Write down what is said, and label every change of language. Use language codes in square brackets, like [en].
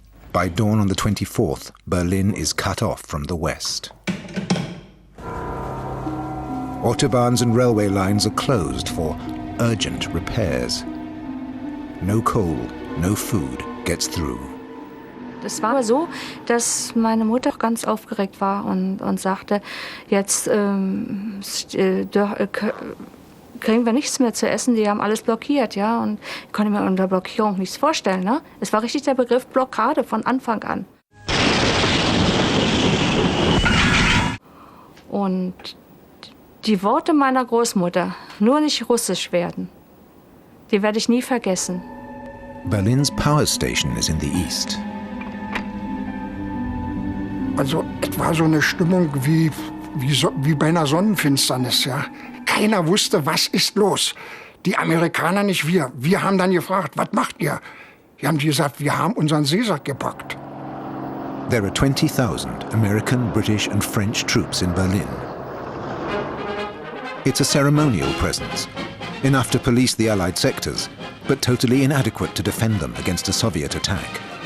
[en] By dawn on the 24th, Berlin is cut off from the West. Autobahns and railway lines are closed for urgent repairs. No coal, no food gets through. [de] Es war so, dass meine Mutter ganz aufgeregt war und sagte, jetzt kriegen wir nichts mehr zu essen, die haben alles blockiert, ja, und ich konnte mir unter Blockierung nichts vorstellen, ne? Es war richtig der Begriff Blockade von Anfang an. Und die Worte meiner Großmutter, nur nicht russisch werden, die werde ich nie vergessen. [en] Berlin's power station is in the east. [de] Also es war so eine Stimmung wie bei einer Sonnenfinsternis, ja. Keiner wusste, was ist los. Die Amerikaner nicht wir. Wir haben dann gefragt, was macht ihr? Die haben gesagt, wir haben unseren Seesack gepackt. [en] There are 20,000 American, British and French troops in Berlin. It's a ceremonial presence, enough to police the Allied sectors, but totally inadequate to defend them against a Soviet attack.